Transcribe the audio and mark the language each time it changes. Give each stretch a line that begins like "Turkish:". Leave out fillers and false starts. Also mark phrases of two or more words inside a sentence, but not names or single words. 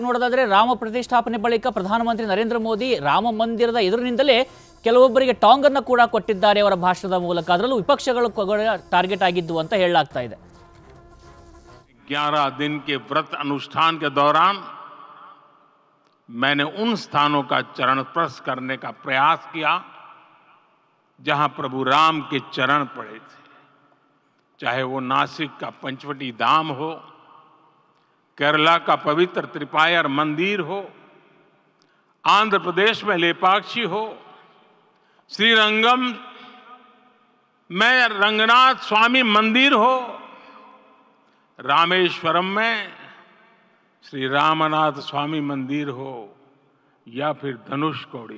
Kannada: ನೋಡೋದಾದ್ರೆ, ರಾಮ ಪ್ರತಿಷ್ಠಾಪನೆ ಬಳಿಕ ಪ್ರಧಾನಮಂತ್ರಿ ನರೇಂದ್ರ ಮೋದಿ ರಾಮ ಮಂದಿರದ ಎದುರಿನಿಂದಲೇ ಕೆಲವೊಬ್ಬರಿಗೆ ಟಾಂಗ್ ಅನ್ನು ಕೂಡ ಕೊಟ್ಟಿದ್ದಾರೆ ಅವರ ಭಾಷಣದ ಮೂಲಕ. ಅದರಲ್ಲೂ ವಿಪಕ್ಷಗಳು ಟಾರ್ಗೆಟ್ ಆಗಿದ್ದು ಅಂತ ಹೇಳಲಾಗ್ತಾ ಇದೆ.
Hindi: 11 दिन के व्रत अनुष्ठान के दौरान मैंने उन स्थानों का चरण स्पर्श करने का प्रयास किया जहां प्रभु राम के चरण पड़े थे। चाहे वो नासिक का पंचवटी धाम हो, केरला का पवित्र त्रिपायर मंदिर हो, आंध्र प्रदेश में लेपाक्षी हो, श्रीरंगम में रंगनाथ स्वामी मंदिर हो, रामेश्वरम में श्री रामनाथ स्वामी मंदिर हो, या फिर धनुषकोडी।